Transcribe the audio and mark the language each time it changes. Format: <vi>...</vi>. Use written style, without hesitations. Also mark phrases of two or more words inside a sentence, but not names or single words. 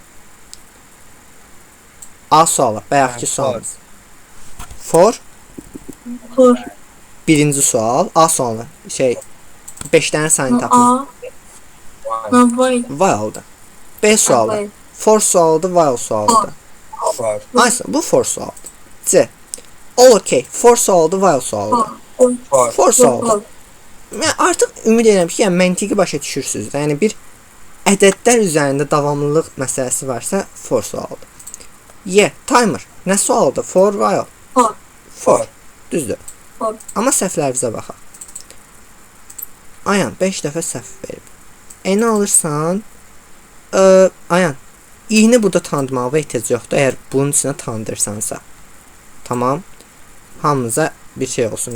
<az>A sualı, bayaqki sualımız. For For. birinci sual, A sualı. 5 dənə sayını tapın. A. While. While'dır. B sualı. For sualıdır, while sualıdır. For. Aysa, bu for sualıdır.</az> <en>C. All okay.</en> <az>For sualıdır, while sualıdır. For. For sualıdır. Yəni artıq ümid edirəm ki, yəni məntiqi başa düşürsüz. Yəni bir ədədlər üzərində davamlılıq məsələsi varsa, for sualıdır. Y. Timer. Nə sualıdır? For, while. For. For. Düzdür. For. Amma səhvlərimizə baxaq. Ayan 5 dəfə səhv verib. Nə alırsan? Ayan. İ'ni burada tanıdmağa ehtiyac yoxdur, əgər bunun içində tanıdırsansa. Tamam. Hamımıza bir şey olsun.</az>